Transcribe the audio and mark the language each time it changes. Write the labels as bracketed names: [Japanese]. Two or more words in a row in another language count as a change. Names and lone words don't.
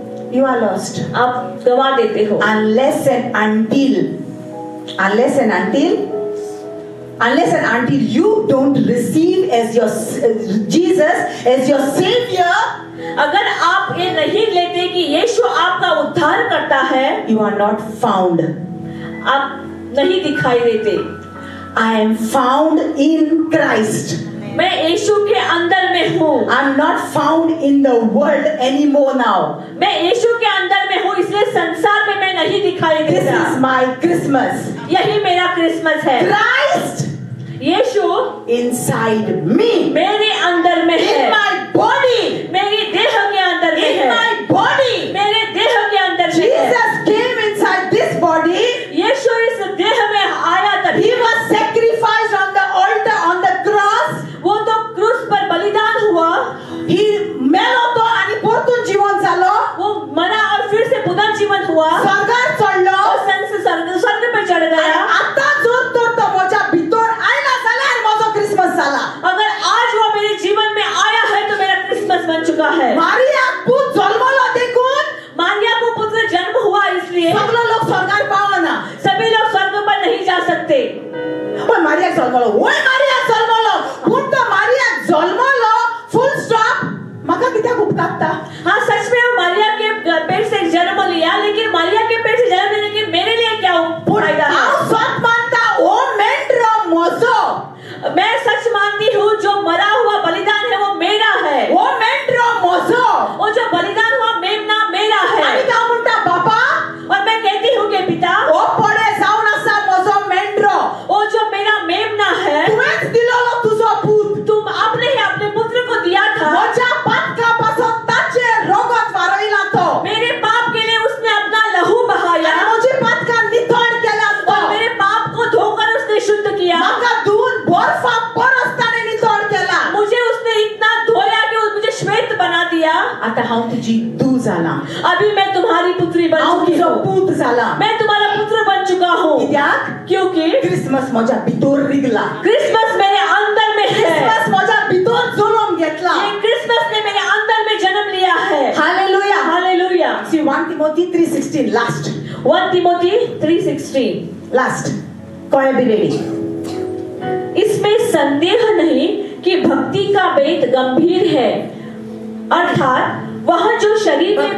[English] you are lost. [Hindi] आप गवा देते हो। [English] Unless and until you don't receive as your Jesus as your savior, [Hindi] अगर आप ये नहीं लेते कि यीशु आपका उद्धार करता है, [English] you are not found. [Hindi] आप नहीं दिखाई देते। [English] I am found in Christ. [Hindi] मैं यीशु के अंदर में हूँ। [English] I'm not found in the world anymore now. [Hindi] मैं यीशु के अंदर में हूँ, इसलिए संसार में मैं नहीं दिखाई [English] This [Hindi] देता। [English] is my Christmas. [Hindi] यही मेरा क्रिसमस है। [English] Christ [Hindi] यीशु [English] inside me. [Hindi] मेरे अंदर में [English] In [Hindi] है, [English] my body. [Hindi] मेरी देह के अंदर में [English] In [Hindi] है, [English] my body. [Hindi] मेरे देह के अंदर में है। [English] Jesus came inside this body. [Hindi] यीशु इस देह में आया तभी। [English] He was sacrificed on the altar on the cross. [Hindi] वो तो क्रूस पर बलिदान हुआ, [Konkani] He मेलो तो आणि परतून जीवन झालो. [Hindi] वो मरा और फिर से पुनर्जीवन हुआ, [Konkani] स्वर्गात चढलो. [Hindi] और स्वर्ग पे चढ़ [Konkani] आणि [Hindi] गया। [Konkani] आता जर तो माझ्या भितर आयला जाल्यार माझो क्रिसमस झाला. [Hindi] अगर आज वो मेरे जीवन में आया है तो मेरा क्रिसमस बन चुका है। [Konkani] मारिया पूत जन्मलो देखून [Hindi] मारिया को पुत्र जन्म हुआ, इसलिए [Konkani] सगळे लोक स्वर्गात पावना. [Hindi] सभी लोग स्वर्ग पर नहीं जा सकते। [Konkani] ओय मारिया जन्मलो, ओय मारिया जन्मलो. पूण तो मारिया जन्मलो [English] full stop. [Konkani] म्हाका कित्याक उपकारता? [Hindi] हाँ, सच में वो मारिया के पेट से जन्म लिया, लेकिन मारिया के पेट से जन्म लेने के मेरे लिए क्या फायदा है? [Konkani] हांव सत मानता ओ मेंड्रो म्हजो. [Hindi] मैं सच मानती हूँ, जो मरा हुआ बलिदान है वो मेरा है। [Konkani] ओ मेंड्रो म्हजो. [Hindi] वो जो बलिदान हुआ मेमना मेरा है। [Konkani] आनी काय म्हणटा बाबा? [Hindi] और मैं कहती हूँ कि पिता, [Konkani] ओ पडे जावन आसा म्हजो मेंड्रो. [Hindi] वो जो मेरा मेमना है, [Konkani] तुवेंच दिलोलो तुजो पूत. [Hindi] तुम आपने ही अपने पुत्र को दिया था। [Konkani] म्हज्या पातकापासून ताचे रोगत वारयला तो. [Hindi] मेरे पाप के लिए उसने अपना लहू बहाया, [Konkani] आनी म्हजी पातकां नितळ केल्या तो. [Hindi] और मेरे पाप को धोकर उसने शुद्ध किया। [Konkani] म्हाका धुवन बर्फा परस ताणें नितळ केला. [Hindi] मुझे उसने इतना धोया कि मुझे श्वेत बना दिया। [Konkani] आता हांव तुजी धू जाला. [Hindi] अभी मैं तुम्हारी पुत्री बन [Konkani] हांव [Hindi] चुकी [Konkani] तुजो [Hindi] हूँ। [Konkani] पूत जाला. [Hindi] मैं तुम्हारा पुत्र बन चुका हूँ, [Konkani] कित्याक? [Hindi] क्योंकि [Konkani] क्रिसमस म्हज्या भितर रिगला. [Hindi] क्रिसमस मेरे अंदर में है। [Konkani] क्रिसमस म्हज्या भितर जन्म घेतला. [Hindi] ये क्रिसमस ने मेरे अंदर में जन्म लिया है। [Konkani] हालेलुया. [Hindi] हालेलुया। [English] See 1 Timothy 3:16 last. [Hindi] 1 तिमोथी 3:16। [English] Last. [Hindi] कोई भी रेडी. इसमें संदेह नहीं कि भक्ति का भेद गंभीर है, अर्थात वह जो शरीर में